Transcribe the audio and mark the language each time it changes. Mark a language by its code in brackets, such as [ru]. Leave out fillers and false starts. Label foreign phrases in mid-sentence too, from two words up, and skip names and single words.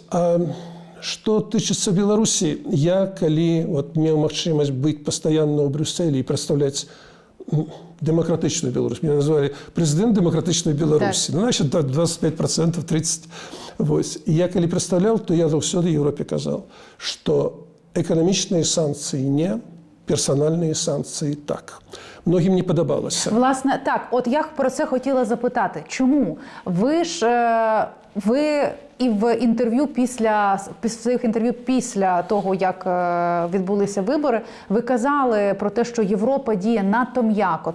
[be] А што тычыцца Беларусі, я, калі меў магчымасць быць пастаянна ў Брюсселі і прадстаўляць дэмакратычную Беларусь, меня назвалі прэзідэнт дэмакратычнай Беларусі. Ну, значит, 25%, 30%. Вось. І я, калі прадстаўляў, то я заўсёды Еўропе казаў, што эканамічныя санкцыі не, [uk] персональні санкції так. Многим не подобалося. Власне, так, от я про це хотіла запитати. Чому? Ви і в інтерв'ю своїх інтерв'ю після того, як відбулися вибори, ви казали про те, що Європа діє надто м'яко.